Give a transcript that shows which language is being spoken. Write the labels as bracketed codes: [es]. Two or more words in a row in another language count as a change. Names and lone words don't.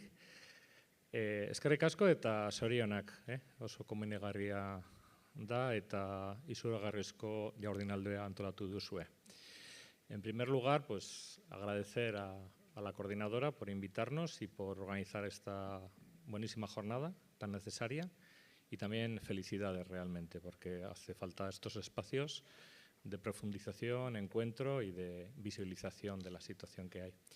[eu] Eskerrik asko eta zorionak, oso komenigarria da eta izuragarrizko jardunaldia antolatu duzue. [es] En primer lugar, pues agradecer a la coordinadora por invitarnos y por organizar esta buenísima jornada tan necesaria y también felicidades realmente, porque hace falta estos espacios de profundización, encuentro y de visibilización de la situación que hay.